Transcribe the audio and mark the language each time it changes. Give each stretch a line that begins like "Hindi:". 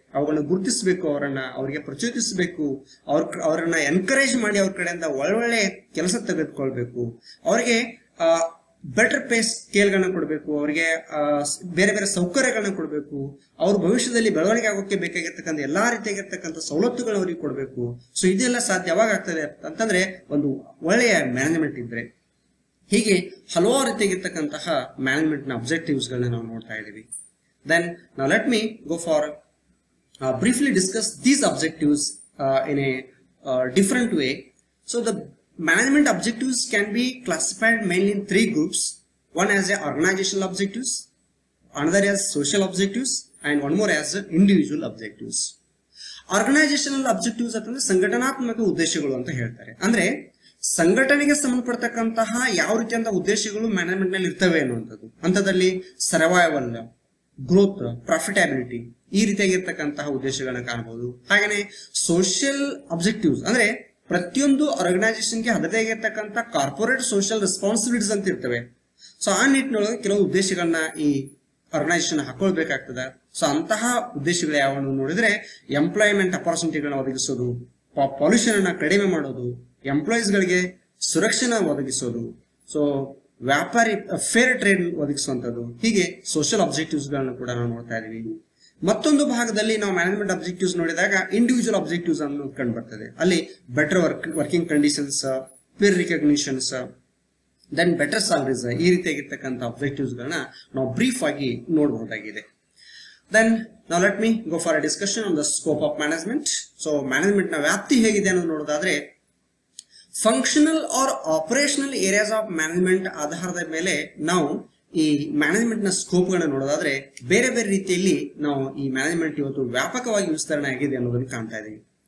Kannada: ಅವುಗಳನ್ನ ಗುರುತಿಸಬೇಕು, ಅವರಿಗೆ ಪ್ರಚೋದಿಸಬೇಕು, ಅವರನ್ನ ಎನ್ಕರೇಜ್ ಮಾಡಿ ಅವ್ರ ಕಡೆಯಿಂದ ಒಳ್ಳೊಳ್ಳೆ ಕೆಲಸ ತೆಗೆದುಕೊಳ್ಬೇಕು, ಅವರಿಗೆ ಬೆಟರ್ ಪೇ ಸ್ಕೇಲ್ಗಳನ್ನ ಕೊಡಬೇಕು, ಅವರಿಗೆ ಬೇರೆ ಬೇರೆ ಸೌಕರ್ಯಗಳನ್ನ ಕೊಡಬೇಕು, ಅವ್ರ ಭವಿಷ್ಯದಲ್ಲಿ ಬೆಳವಣಿಗೆ ಆಗೋಕೆ ಬೇಕಾಗಿರ್ತಕ್ಕಂಥ ಎಲ್ಲಾ ರೀತಿಯಾಗಿರ್ತಕ್ಕಂಥ ಸವಲತ್ತುಗಳನ್ನ ಅವರಿಗೆ ಕೊಡಬೇಕು. ಸೊ ಇದೆಲ್ಲ ಸಾಧ್ಯ ಯಾವಾಗ ಆಗ್ತದೆ ಅಂತಂದ್ರೆ ಒಂದು ಒಳ್ಳೆಯ ಮ್ಯಾನೇಜ್ಮೆಂಟ್ ಇದ್ರೆ. ಹೀಗೆ ಹಲವಾರು ರೀತಿಯಾಗಿರ್ತಕ್ಕಂತಹ ಮ್ಯಾನೇಜ್ಮೆಂಟ್ ನ ಅಬ್ಜೆಕ್ಟಿವ್ಸ್ ಗಳನ್ನ ನಾವು ನೋಡ್ತಾ ಇದ್ದೀವಿ.
English: Then now let me go for briefly discuss these objectives in a different way. So the management objectives can be classified mainly in 3 groups. One as a organizational objectives, another as social objectives, and one more as individual objectives.
Kannada: Organizational objectives ಅಂತಂದ್ರೆ ಸಂಘಟನಾತ್ಮಕ ಉದ್ದೇಶಗಳು ಅಂತ ಹೇಳ್ತಾರೆ. ಅಂದ್ರೆ ಸಂಘಟನೆಗೆ ಸಂಬಂಧಪಡ್ತಕ್ಕಂತಹ ಯಾವ ರೀತಿಯಂತ ಉದ್ದೇಶಗಳು management ನಲ್ಲಿ ಇರ್ತವೆ ಅನ್ನುವಂಥದ್ದು. ಅಂತದಲ್ಲಿ ಸರ್ವೈವಲ್, ಗ್ರೋತ್, ಪ್ರಾಫಿಟಬಿಲಿಟಿ ಈ ರೀತಿಯಾಗಿರ್ತಕ್ಕಂತಹ ಉದ್ದೇಶಗಳನ್ನ ಕಾಣಬಹುದು. ಹಾಗೇನೆ ಸೋಷಿಯಲ್ ಅಬ್ಜೆಕ್ಟಿವ್ಸ್ ಅಂದ್ರೆ ಪ್ರತಿಯೊಂದು ಆರ್ಗನೈಸೇಷನ್ಗೆ ಅದರದೇ ಆಗಿರ್ತಕ್ಕಂಥ ಕಾರ್ಪೊರೇಟ್ ಸೋಷಿಯಲ್ ರೆಸ್ಪಾನ್ಸಿಬಿಲಿಟೀಸ್ ಅಂತ ಇರ್ತವೆ. ಸೊ ಆ ನಿಟ್ಟಿನೊಳಗೆ ಕೆಲವು ಉದ್ದೇಶಗಳನ್ನ ಈ ಆರ್ಗನೈಸೇಷನ್ ಹಾಕೊಳ್ಬೇಕಾಗ್ತದೆ. ಸೊ ಅಂತಹ ಉದ್ದೇಶಗಳು ಯಾವನ್ನು ನೋಡಿದ್ರೆ ಎಂಪ್ಲಾಯ್ಮೆಂಟ್ ಅಪಾರ್ಚುನಿಟಿಗಳನ್ನ ಒದಗಿಸೋದು, ಪಾಲ್ಯೂಷನ್ ಅನ್ನ ಕಡಿಮೆ ಮಾಡೋದು, ಎಂಪ್ಲಾಯೀಸ್ ಗಳಿಗೆ ಸುರಕ್ಷಣೆ ಒದಗಿಸೋದು, ಸೊ ವ್ಯಾಪಾರಿ ಫೇರ್ ಟ್ರೇಡ್ ಒದಗಿಸುವಂತದ್ದು, ಹೀಗೆ ಸೋಷಿಯಲ್ ಅಬ್ಜೆಕ್ಟಿವ್ಸ್ ಗಳನ್ನ ಕೂಡ ನಾವು ನೋಡ್ತಾ ಇದೀವಿ. ಮತ್ತೊಂದು ಭಾಗದಲ್ಲಿ ನಾವು ಮ್ಯಾನೇಜ್ಮೆಂಟ್ ಅಬ್ಜೆಕ್ಟಿವ್ಸ್ ನೋಡಿದಾಗ ಇಂಡಿವಿಜುವಲ್ ಅಬ್ಜೆಕ್ಟಿವ್ಸ್ ಅನ್ನು ಕಂಡು ಬರ್ತದೆ. ಅಲ್ಲಿ better working conditions, peer ರಿಕಗ್ನಿಷನ್ಸ್, then better salaries, ಈ ರೀತಿಯಾಗಿರ್ತಕ್ಕಂಥ ಅಬ್ಜೆಕ್ಟಿವ್ಸ್ ಗಳನ್ನ ನಾವು ಬ್ರೀಫ್ ಆಗಿ ನೋಡಬಹುದಾಗಿದೆ.
English: Then now let me go for a discussion on the scope of management.
Kannada: So management ನ ವ್ಯಾಪ್ತಿ ಹೇಗಿದೆ ಅನ್ನೋದು ನೋಡೋದಾದ್ರೆ
English: functional or operational areas of management
Kannada: ಆಧಾರದ ಮೇಲೆ ನಾವು ಈ ಮ್ಯಾನೇಜ್ಮೆಂಟ್ ನ ಸ್ಕೋಪ್ ಗಳನ್ನ ನೋಡೋದಾದ್ರೆ ಬೇರೆ ಬೇರೆ ರೀತಿಯಲ್ಲಿ ನಾವು ಈ ಮ್ಯಾನೇಜ್ಮೆಂಟ್ ಇವತ್ತು ವ್ಯಾಪಕವಾಗಿ ವಿಸ್ತರಣೆ ಆಗಿದೆ ಅನ್ನೋದನ್ನು ಕಾಣ್ತಾ ಇದೀವಿ.